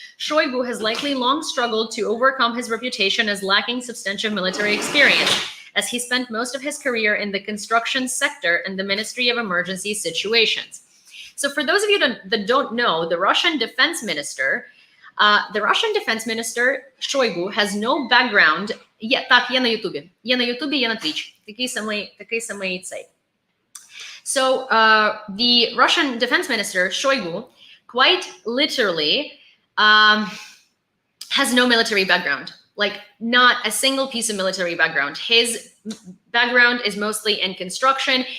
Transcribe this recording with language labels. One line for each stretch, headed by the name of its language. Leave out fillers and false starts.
English: Shoigu has likely long struggled to overcome his reputation as lacking substantive military experience. as he spent most of his career in the construction sector and the Ministry of Emergency Situations. So for those of you that don't know, the Russian defense minister Shoigu has no background.
Ukrainian: Є на YouTube. Є на YouTube, є на Twitch. Такий самий цей.
English: So the Russian defense minister Shoigu quite literally has no military background, like not a single piece of military background. His background is mostly in construction.